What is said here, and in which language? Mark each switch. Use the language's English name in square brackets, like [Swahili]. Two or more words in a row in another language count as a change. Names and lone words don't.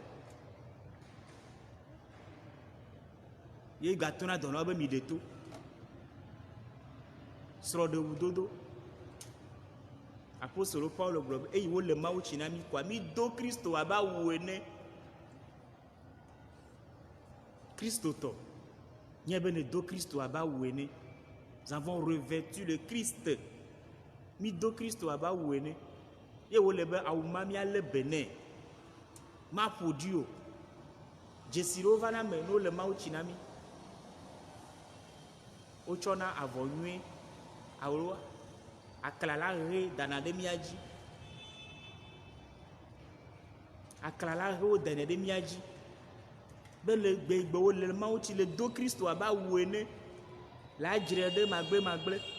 [Ewe] ye gatɔna dɔnɔ be mi ɖe to srɔ̃ɖewu dodo apostolo Paulo gblɔ be eye wole Mawu tsi na mi koa mi do Kristo abe awu ene Kristotɔ nye be ne do Kristo abe awu ene [French] nous avons revêtu le Christ [Ewe] mi do Kristo abe awu ene ye wole be awu ma mialé be nɛ maƒo ɖi o dzesi ɖewo va na me ne wole Mawu tsi na mi wotsɔna avɔ nyuie alo aklala ɣe dana ɖe mía dzi aklala ɣewo dana ɖe mía dzi be le gbegbewo le Mawu tsi le do Kristo abe awu ene le adzre ɖe magble